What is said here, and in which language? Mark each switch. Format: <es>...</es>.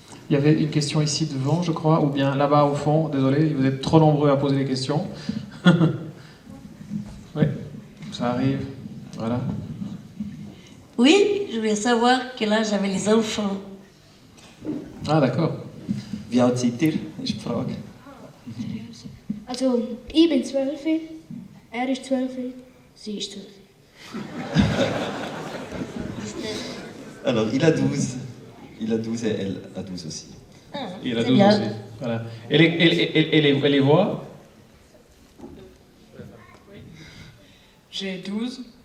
<fr>Il y avait une question ici devant, je crois, ou bien là-bas au fond. Désolé, vous êtes trop nombreux à poser des questions. Oui, ça arrive. Voilà. Oui, je voulais savoir quel âge avaient les enfants. Ah, d'accord.</fr> <de>Wie alt seid ihr, ist die Frage. Also, ich bin 12, er ist 12, sie ist 12.</de> <fr>Alors, il a 12 et elle a 12 aussi. Ah, il a 12 aussi. Voilà. Et les voix? J'ai 12.</fr>